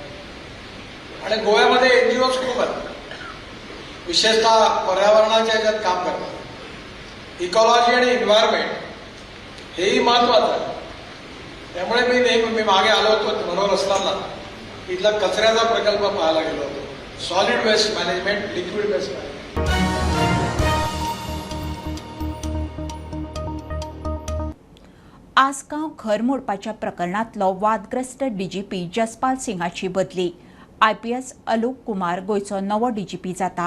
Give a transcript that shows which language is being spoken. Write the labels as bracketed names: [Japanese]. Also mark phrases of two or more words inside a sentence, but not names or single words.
[Marathi] आणि गोव्यामध्ये NGOज खूप आहेत, विशेषतः पर्यावरणाच्या याच्यात काम करतात. इकॉलॉजी आणि एन्व्हायरमेंट हेही महत्वाचं आहे. त्यामुळे मी मागे आलो होतो मनोहर असताना इथला कचऱ्याचा प्रकल्प पाहायला गेलो होतो. [English] solid waste management, liquid waste management. [Konkani] आसगांव घर मोडपाच्या प्रकरणातलो वादग्रस्त DGP जसपाल सिंगाची बदली. IPS अलोक कुमार गोंयचो नवो DGP जाता.